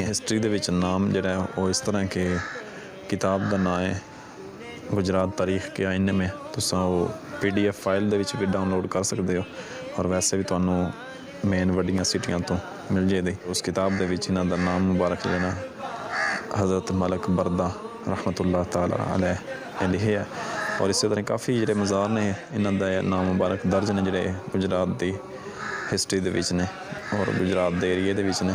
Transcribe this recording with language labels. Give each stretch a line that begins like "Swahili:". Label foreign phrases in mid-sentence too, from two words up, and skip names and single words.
Punjabi: ਹਿਸਟਰੀ ਦੇ ਵਿੱਚ ਨਾਮ ਜਿਹੜਾ ਹੈ ਉਹ ਇਸ ਤਰ੍ਹਾਂ ਕਿ ਕਿਤਾਬ ਦਾ ਨਾਂ ਹੈ ਗੁਜਰਾਤ ਤਾਰੀਖ ਕੇ ਆਇਨੇ में, ਤੁਸੀਂ ਉਹ
English: PDF file
Punjabi: ਦੇ ਵਿੱਚ ਵੀ ਡਾਊਨਲੋਡ ਕਰ ਸਕਦੇ ਹੋ ਔਰ ਵੈਸੇ ਵੀ ਤੁਹਾਨੂੰ ਮੇਨ ਵੱਡੀਆਂ ਸਿਟੀਆਂ ਤੋਂ ਮਿਲ ਜਾਏਗੀ। ਉਸ ਕਿਤਾਬ ਦੇ ਵਿੱਚ ਇਹਨਾਂ ਦਾ ਨਾਮ ਮੁਬਾਰਕ ਲੈਣਾ ਹਜ਼ਰਤ ਮਲਕ ਬਰਦਾ
Arabic: رحمة الله تعالى عليه
Urdu: لکھے ہے اور اس طرح کافی
Punjabi: ਜਿਹੜੇ ਮਜ਼ਾਰ ਨੇ ਇਹਨਾਂ ਦਾ ਨਾਮ ਮੁਬਾਰਕ ਦਰਜ ਨੇ ਜਿਹੜੇ ਗੁਜਰਾਤ ਦੀ ਹਿਸਟਰੀ ਦੇ ਵਿੱਚ ਨੇ ਔਰ ਗੁਜਰਾਤ ਦੇ ਏਰੀਏ ਦੇ ਵਿੱਚ ਨੇ।